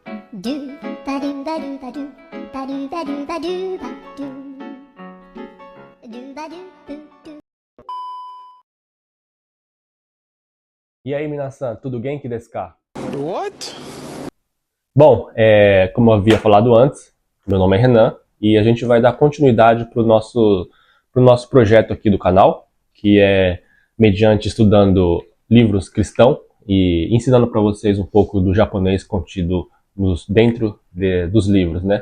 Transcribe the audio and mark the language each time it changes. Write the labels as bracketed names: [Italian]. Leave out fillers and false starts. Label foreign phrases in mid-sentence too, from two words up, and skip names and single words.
[Portuguese] do ba do ba do ba do ba do ba do ba do ba do ba do do. E aí, [Japanese] みなさん、tudo 元気ですか? [English] What? [Portuguese] Bom, como eu havia falado antes, meu nome é Renan e a gente vai dar continuidade para o nosso projeto aqui do canal, que é mediante estudando livros cristãos e ensinando para vocês um pouco do japonês contido dentro dos livros, né?